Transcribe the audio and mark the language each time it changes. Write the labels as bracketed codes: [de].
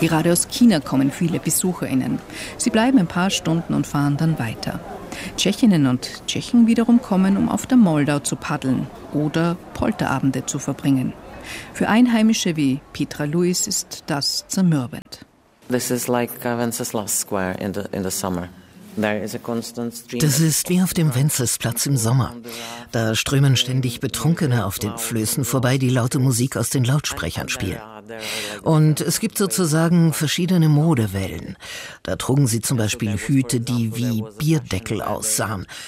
[de] Gerade aus China kommen viele BesucherInnen. Sie bleiben ein paar Stunden und fahren dann weiter. Tschechinnen und Tschechen wiederum kommen, um auf der Moldau zu paddeln oder Polterabende zu verbringen. Für Einheimische wie Petra Luis ist das zermürbend. [en] This is like Wenceslas Square in the summer. [de] Das ist wie auf dem Wenzelsplatz im Sommer. Da strömen ständig Betrunkene auf den Flößen vorbei, die laute Musik aus den Lautsprechern spielen. Und es gibt sozusagen verschiedene Modewellen. Da trugen sie zum Beispiel Hüte, die wie Bierdeckel aussahen.